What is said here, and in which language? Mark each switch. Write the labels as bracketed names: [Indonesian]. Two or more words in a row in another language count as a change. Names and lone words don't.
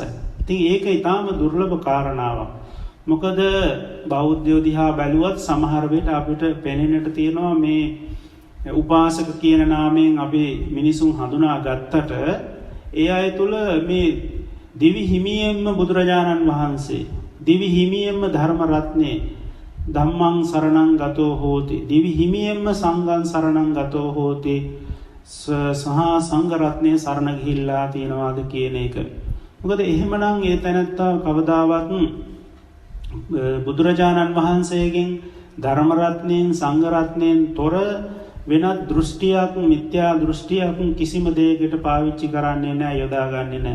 [Sinhala] ඉතින් ඒක ඊටාම දුර්ලභ කාරණාවක්. මොකද බෞද්ධයෝ දිහා බැලුවත් සමහර වෙලට අපිට පෙනෙන්නට තියෙනවා මේ උපාසක කියන නාමයෙන් අපි මිනිසුන් හඳුනා ගත්තට ඒ අය තුල මේ දිවි හිමියෙන්ම බුදුරජාණන් වහන්සේ, දිවි හිමියෙන්ම ධර්ම රත්නේ [Pali] ධම්මං සරණං ගතෝ හෝති, [Sinhala] දිවි හිමියෙන්ම [Pali] සංඝං සරණං ගතෝ හෝති, [Sinhala] සහ සංඝ රත්නේ සරණ ගිහිල්ලා තියනවාද කියන එක. මොකද එහෙමනම් ඒ තැනත්තා කවදාවත් බුදුරජාණන් වහන්සේගෙන් ධර්ම රත්නයෙන් සංඝ රත්නයෙන් තොර වෙනත් දෘෂ්ටියක්, මිත්‍යා දෘෂ්ටියක් කිසිම දෙයකට පාවිච්චි කරන්නේ නැහැ, යොදාගන්නේ නැහැ.